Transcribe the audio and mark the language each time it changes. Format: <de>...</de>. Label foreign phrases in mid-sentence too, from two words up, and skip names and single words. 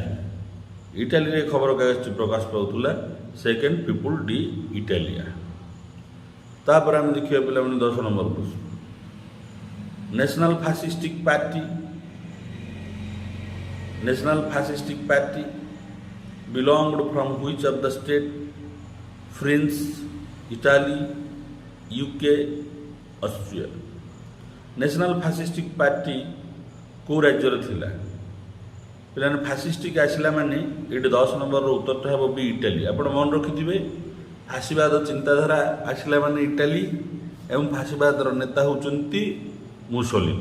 <or>ଇଟାଲୀରେ ଖବରକାଗଜଟି ପ୍ରକାଶ ପାଉଥିଲା ସେକେଣ୍ଡ ପିପୁଲ ଡି ଇଟାଲିଆ। ତାପରେ ଆମେ ଦେଖିବା ପିଲାମାନେ 10 ନମ୍ବର ପ୍ରଶ୍ନ।</or> <en>ନ୍ୟାସନାଲ ଫାସିଷ୍ଟିକ୍ ପାର୍ଟି belonged from which of the state? France, Italy, UK, Austria।</en> <or>ନ୍ୟାସନାଲ ଫାସିଷ୍ଟିକ୍ ପାର୍ଟି କେଉଁ ରାଜ୍ୟରେ ଥିଲା? ପିଲାମାନେ ଫାସିଷ୍ଟିକ୍ ଆସିଲା ମାନେ ଏଇଠି 10 ନମ୍ବରର ଉତ୍ତରଟା ହେବ ବି, ଇଟାଲୀ। ଆପଣ ମନେ ରଖିଥିବେ, ଫାସିବାଦ ଚିନ୍ତାଧାରା ଆସିଲା ମାନେ ଇଟାଲୀ ଏବଂ ଫାସିବାଦର ନେତା ହେଉଛନ୍ତି ମୁସୋଲିନି।</or>